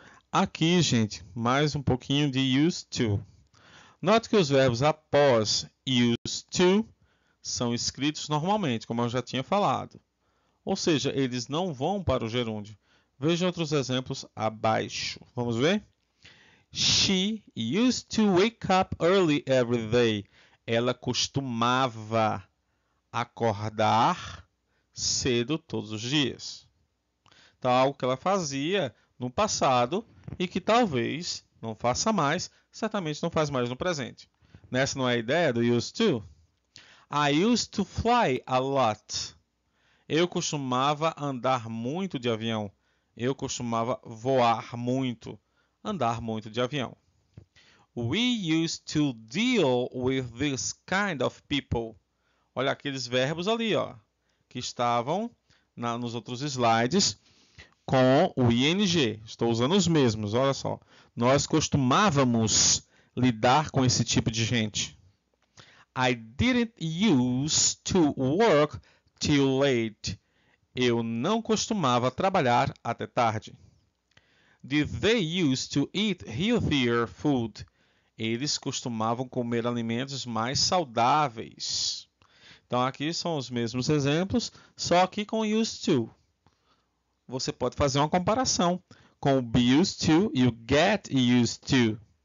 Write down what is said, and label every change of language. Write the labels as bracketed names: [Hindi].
[Portuguese] Aqui, gente, mais um pouquinho de used to. Note que os verbos após used to são escritos normalmente, como eu já tinha falado. Ou seja, eles não vão para o gerúndio. Veja outros exemplos abaixo. Vamos ver? [English] She used to wake up early every day. [Portuguese] Ela costumava acordar cedo todos os dias. Então, algo que ela fazia no passado e que talvez não faça mais, certamente não faz mais no presente. Nessa não é a ideia do used to? [English] I used to fly a lot. [Portuguese] Eu costumava andar muito de avião. Eu costumava voar muito, andar muito de avião. [English] We used to deal with this kind of people. [Portuguese] Olha aqueles verbos ali, ó, que estavam nos outros slides com o ing. Estou usando os mesmos, olha só. Nós costumávamos lidar com esse tipo de gente. [English] I didn't used to work till late. [Portuguese] Eu não costumava trabalhar até tarde. [English] Did they used to eat healthier food? [Portuguese] Eles costumavam comer alimentos mais saudáveis. Então aqui são os mesmos exemplos, só que com used to. Você pode fazer uma comparação com o be used to e o get used to.